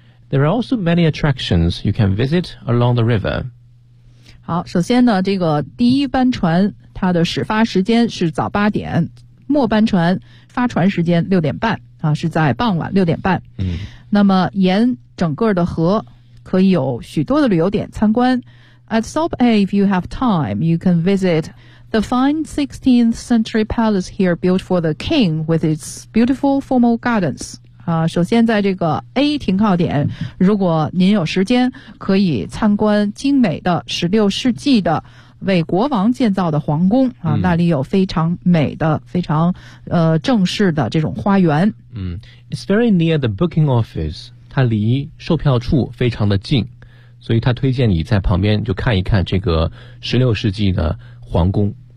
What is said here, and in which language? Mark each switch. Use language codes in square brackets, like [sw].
[en] There are also many attractions you can visit along the river. [zh] 好，首先呢，这个第一班船它的始发时间是早八点，末班船发船时间6:30啊，是在傍晚6:30。嗯，那么沿整个的河可以有许多的旅游点参观。 [en] At Stop A, if you have time, you can visit the fine 16th century palace here built for the king with its beautiful formal gardens. [zh] 啊，首先在这个 A 停靠点，如果您有时间，可以参观精美的16世纪的为国王建造的皇宫啊，那里有非常美的、非常正式的这种花园。嗯 ， [en] It's very near the booking office， [zh] 它离售票处非常的近，所以他推荐你在旁边就看一看这个16世纪的皇宫。